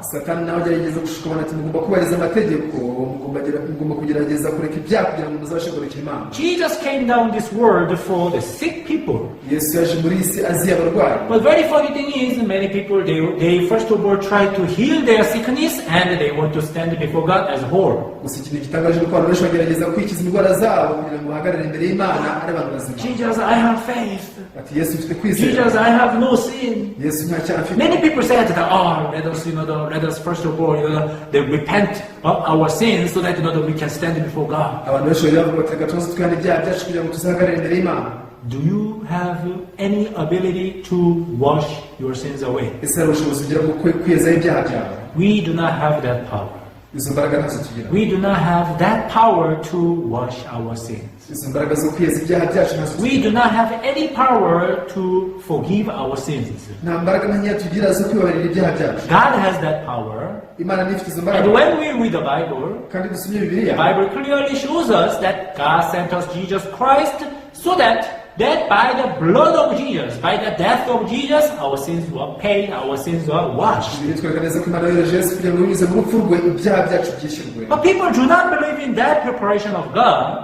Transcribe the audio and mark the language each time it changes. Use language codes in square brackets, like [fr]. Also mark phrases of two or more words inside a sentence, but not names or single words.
[rw] Satani nawe agerageza gushukana ati mugomba kubahiriza amategeko, mugomba kugerageza kureka ibyaha kugira ngo muzabashe kureka Imana. [en] Jesus came down this world for the sick people. [rw] Yesu yaje muri iyi si aziye abarwayi. [en] But very funny thing is, many people, they first of all try to heal their sickness and they want to stand before God as whole. [rw] Gusa ikintu gitangaje nuko abantu benshi bagerageza kwikiza indwara zabo kugira ngo bahagarare imbere y'Imana ari abantu bazima. [en] Jesus, I have faith. [rw] Ati Yesu ufite kwizera. [en] Jesus, I have no sin. [rw] Yesu nta cyaha afite. [en] Many people say that, let us first of all, they repent of our sins so that we can stand before God. [rw] Abantu benshi bavuga bati reka tuze twihane ibyaha byacu kugira ngo tuzahagarare imbere y'Imana. [en] Do you have any ability to wash your sins away? [rw] Ese hari ubushobozi ugira bwo kwiyezaho ibyaha byawe? [en] We do not have that power. [rw] Izo mbaraga ntazo tugira. [en] We do not have that power to wash our sins. [rw] Izo mbaraga zo kwiyeza ibyaha byacu ntazo tugira. [en] We do not have any power to forgive our sins. [rw] Nta mbaraga nkeya tugira zo kwibabarira ibyaha byacu. [en] God has that power. [rw] Imana nifite izo mbaraga. [en] And when we read the Bible, [rw] kandi dusomye [en] the [rw] Bibiliya, [en] Bible clearly shows us that God sent us Jesus Christ so that by the blood of Jesus, by the death of Jesus, our sins were paid, our sins were washed. But people do not believe in that preparation of God.